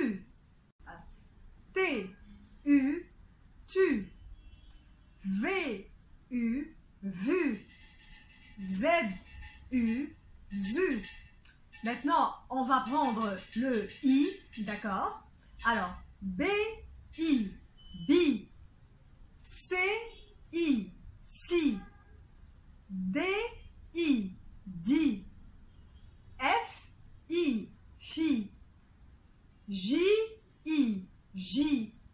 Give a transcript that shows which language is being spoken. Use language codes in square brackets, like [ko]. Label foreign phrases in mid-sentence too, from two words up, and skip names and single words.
[fr] T, U, tu. V, U, vu. Z-U, ZU. Maintenant, on va prendre le I, d'accord? Alors, B-I, BI. C-I, si. D-I, di. F-I, fi. J-I, ji.